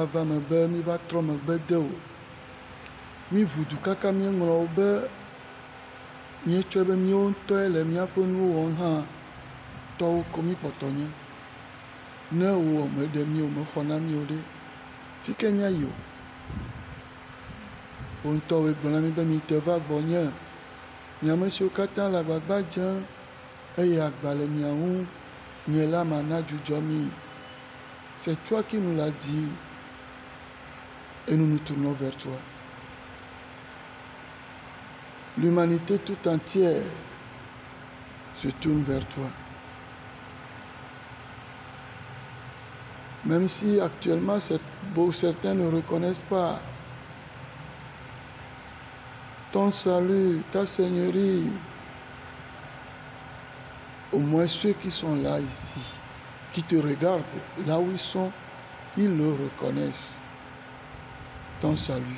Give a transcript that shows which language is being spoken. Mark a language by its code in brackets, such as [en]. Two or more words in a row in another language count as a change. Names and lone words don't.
[ee] va me be míva trɔ megbe de o, míʋudu kaka míeŋlɔ wo be míetsɔe be míawo ŋutɔe le míaƒe nuwo wɔm hã, tɔwo ko mí kpɔtɔ nye, ne wò meɖe mí o, mexɔ na mí o ɖe, fike míayi o. Wo ŋutɔwoe gblɔ na mí be míte va gbɔnye, mi ame siwo katã le agbagba dzem eye agba le mia ŋu, nye la mana dzudzɔ mi. [fr] C'est toi qui nous l'as dit et nous nous tournons vers toi. L'humanité tout entière se tourne vers toi. Même si actuellement certains ne reconnaissent pas ton salut, ta seigneurie, au moins ceux qui sont là ici, qui te regardent là où ils sont, ils le reconnaissent, ton salut.